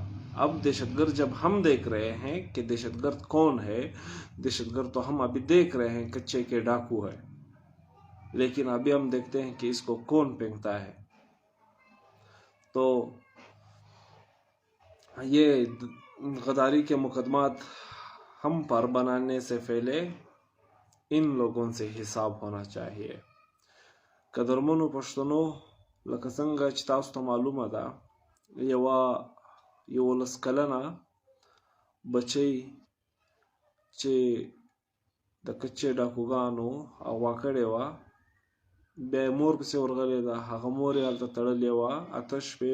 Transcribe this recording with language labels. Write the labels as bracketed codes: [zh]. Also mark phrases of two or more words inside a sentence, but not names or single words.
[ur] اب دہشت گرد جب ہم دیکھ رہے ہیں کہ دہشت گرد کون ہے، دہشت گرد تو ہم ابھی دیکھ رہے ہیں کچے کے ڈاکو ہے، لیکن ابھی ہم دیکھتے ہیں کہ اس کو کون پھینکتا ہے. تو یہ غداری کے مقدمات ہم پر بنانے سے پہلے ان لوگوں سے حساب ہونا چاہیے. [ps] قدرمنو پښتنو، لکه څنګه چې تاسو ته معلومه ده، یو 11 کلنه بچی چې د کچې ډاکوګانو اغوا کړې وه، بیا یې مور پسې ورغلې ده، هغه مور یې هلته تړلې وه 8 شپې.